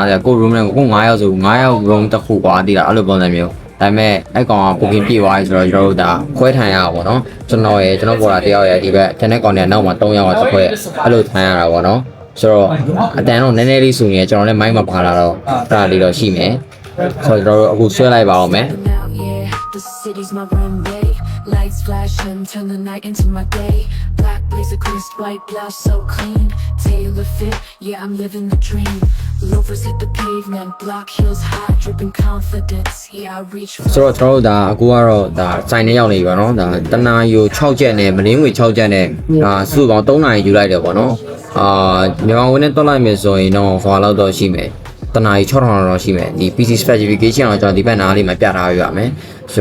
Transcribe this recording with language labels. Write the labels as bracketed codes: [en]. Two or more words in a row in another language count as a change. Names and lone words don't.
[my] တယ်ကို room နဲ့ကို9ယောက်ဆို9ယောက် room တစ်ခုကွာတည်တာအဲ့လိုပုံစံမျိုးဒါပေမဲ့အဲ့ကောင်က booking ပြည့်သွားပြီဆိုတော့ကျွန်တော်တို့ဒါခွဲထိုင်ရတာပေါ့နော်ကျွန်တော်ပေါ်တာတယောက်ရဲ့ဒီဘက် channel ကောင်တဲ့နောက်မှာ3ယောက်ကတစ်ခွဲအဲ့လိုထိုင်ရတာပေါ့နော်ဆိုတော့အတန်တော့နည်းနည်းလေးဆိုရင်ကျွန်တော်လည်း mic မှာပါလာတော့အဲ့ဒါလေးတော့ရှိမယ်ဆိုတော့ကျွန်တော်တို့အခုဆွဲလိုက်ပါအောင်မယ် [en] Lights flash and turn the night into my day. Black blazer, crisp white blouse, so clean. Tailor fit, yeah, I'm living the dream. Loafers hit the pavement, block heels high, dripping confidence. Yeah, I reach for. [my] ဆိုတော့ကျွန်တော်တို့ဒါအခုကတော့ဒါစိုင်နဲ့ရောက်နေပြီပေါ့နော်ဒါတနာယူ6ချက်နဲ့မင်းငွေ6ချက်နဲ့ဒါစုပေါင်း3နာရီယူလိုက်တယ်ပေါ့နော်မြန်မာဝင်နဲ့တွက်လိုက်မယ်ဆိုရင်တော့ဟွာလောက်တော့ရှိမယ်တနာရီ6000တော့ရှိမယ်ဒီ [en] PC specification [my] တော့ကျွန်တော်ဒီဘက်နားလေးမှာပြထားပေးပါမယ်ဆို